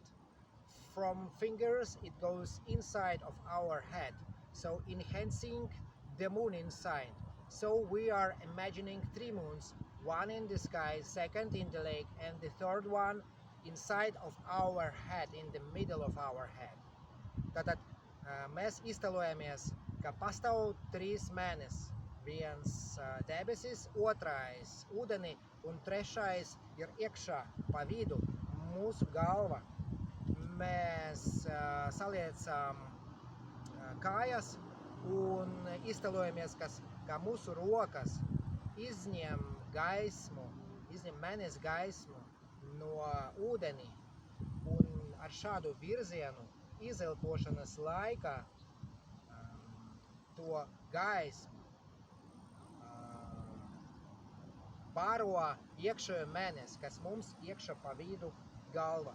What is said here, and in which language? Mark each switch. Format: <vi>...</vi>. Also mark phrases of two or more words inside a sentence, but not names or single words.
<en>From fingers, it goes inside of our head, so enhancing the moon inside. So we are imagining three moons, one in the sky, second in the lake, and the third one inside of our head, in the middle of our head.</en> <lv>Tātad mēs iztēlojamies, ka pastāv trīs mēnesis. Viens debesis, otrais ūdenī un trešais ir iekšā pa vidu mūsu galva. Mēs saliecam kājas un iztēlojamies, ka mūsu rokas izņem gaismu, izņem mēnesi gaismu no ūdenī un ar šādu virzienu izelpošanas laikā to gaismu baro iekšējo mēnesi, kas mums iekšā pa vidu galva.</lv>